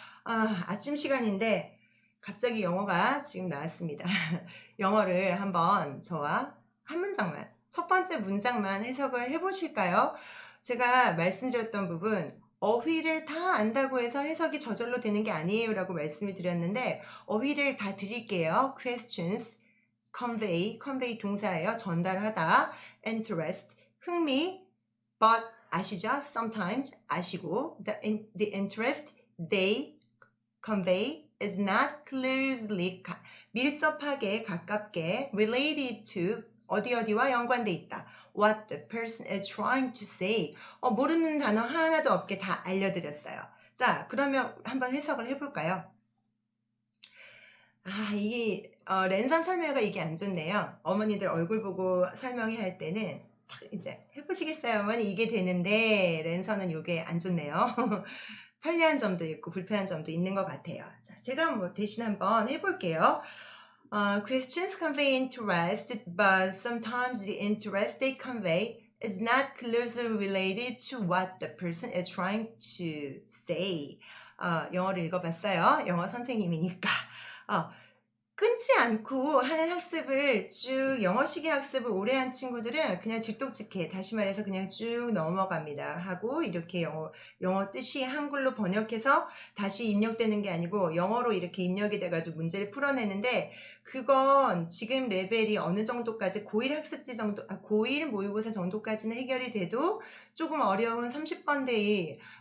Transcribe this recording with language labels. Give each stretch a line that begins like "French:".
Korean: 아침 시간인데 갑자기 영어가 지금 나왔습니다. 영어를 한번 저와 한 문장만 첫 번째 문장만 해석을 해보실까요? 제가 말씀드렸던 부분 어휘를 다 안다고 해서 해석이 저절로 되는 게 아니에요 라고 말씀을 드렸는데 어휘를 다 드릴게요.
English: questions, convey
Korean: 동사예요. 전달하다, interest, 흥미, but 아시죠?
English: sometimes
Korean: 아시고
English: the interest they convey is not closely
Korean: 밀접하게 가깝게
English: related to
Korean: 어디와 연관돼 있다.
English: What the person is trying to say.
Korean: 모르는 단어 하나도 없게 다 알려드렸어요. 자, 그러면 한번 해석을 해볼까요? 이게 랜선 설명회가 이게 안 좋네요. 어머니들 얼굴 보고 설명회 할 때는 이제 해보시겠어요, 어머니? 이게 되는데 랜선은 이게 안 좋네요. 편리한 점도 있고 불편한 점도 있는 것 같아요. 자, 제가 대신 한번 해볼게요.
English: Questions convey interest, but sometimes the interest they convey is not closely related to what the person is trying to say.
Korean: 영어를 읽어봤어요. 영어 선생님이니까. 끊지 않고 하는 학습을 쭉 영어식의 학습을 오래 한 친구들은 그냥 직독직해 다시 말해서 그냥 쭉 넘어갑니다. 하고 이렇게 영어 뜻이 한글로 번역해서 다시 입력되는 게 아니고 영어로 이렇게 입력이 돼가지고 문제를 풀어내는데 그건 지금 레벨이 어느 정도까지 고1 학습지 정도, 고1 모의고사 정도까지는 해결이 돼도 조금 어려운 30번대의